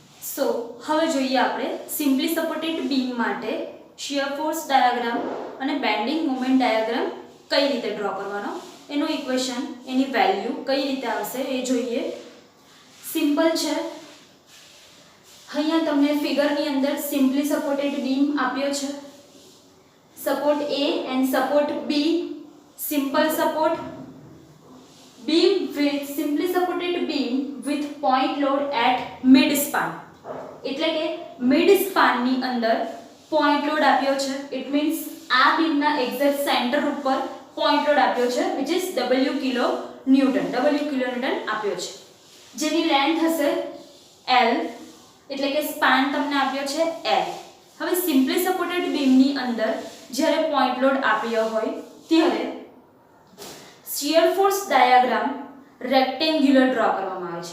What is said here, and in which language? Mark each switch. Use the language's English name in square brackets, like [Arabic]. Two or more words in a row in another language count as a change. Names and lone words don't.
[Gujarati] સો હવે જોઈએ આપણે [English] simply supported beam [Gujarati] માટે [English] shear force diagram [Gujarati] અને [English] bending moment diagram [Gujarati] કઈ રીતે ડ્રો કરવાનો, એનું ઇક્વેશન, એની વેલ્યુ કઈ રીતે આવશે એ જોઈએ. સિમ્પલ છે. અહીંયા તમને ફિગરની અંદર [English] simply supported beam [Gujarati] આપ્યો છે. [English] support A and support B, simple support beam with simply supported beam with point load at mid span. [Gujarati] એટલે કે [English] mid span [Gujarati] ની અંદર [English] point load [Gujarati] આપ્યો છે. [English] it means [Gujarati] આ બીમ ના [English] exact center [Gujarati] ઉપર [English] point load [Gujarati] આપ્યો છે [English] which is W kilo newton [Gujarati] આપ્યો છે, જેની લેન્થ હશે L, એટલે કે સ્પાન તમને આપ્યો છે L. હવે [English] simply supported beam [Gujarati] ની અંદર જ્યારે [English] point load [Gujarati] આપ્યો હોય ત્યારે [English] shear force diagram rectangular [Gujarati] ડ્રો કરવામાં આવે છે.